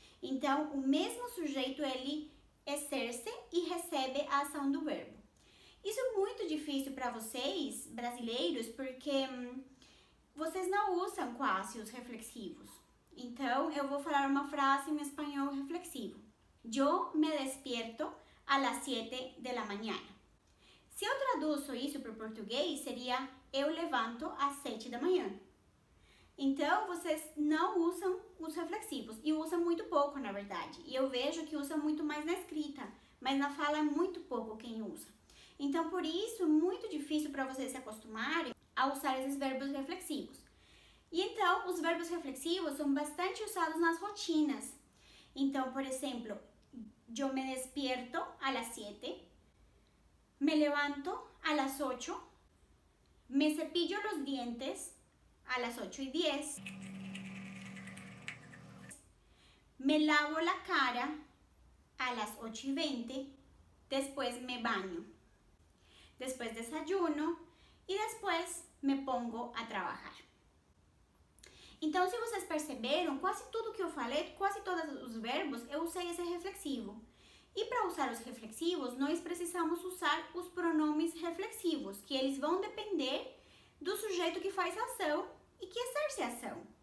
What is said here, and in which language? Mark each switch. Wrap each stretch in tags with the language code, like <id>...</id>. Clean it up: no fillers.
<pt>Então, o mesmo sujeito, ele exerce e recebe a ação do verbo. Isso é muito difícil para vocês, brasileiros, porque vocês não usam quase os reflexivos. Então, eu vou falar uma frase em espanhol reflexivo.</pt> <es>Yo me despierto a las 7 de la mañana.</es> <pt>Se eu traduzo isso para o português, seria eu levanto às 7 da manhã. Então, vocês não usam os reflexivos, e usam muito pouco, na verdade. E eu vejo que usam muito mais na escrita, mas na fala é muito pouco quem usa. Então, por isso, é muito difícil para vocês se acostumarem a usar esses verbos reflexivos. E então, os verbos reflexivos são bastante usados nas rotinas. Então, por exemplo,</pt> <es>yo me despierto a las 7, me levanto a las 8, me cepillo los dientes a las 8:10, me lavo la cara a las 8:20, después me baño, después desayuno</es> <pt>e depois</pt> <es>me pongo a trabalhar.</es> <pt>Então, se vocês perceberam, quase tudo que eu falei, quase todos os verbos, eu usei esse reflexivo. E para usar os reflexivos, nós precisamos usar os pronomes reflexivos, que eles vão depender do sujeito que faz a ação e que exerce a ação.</pt>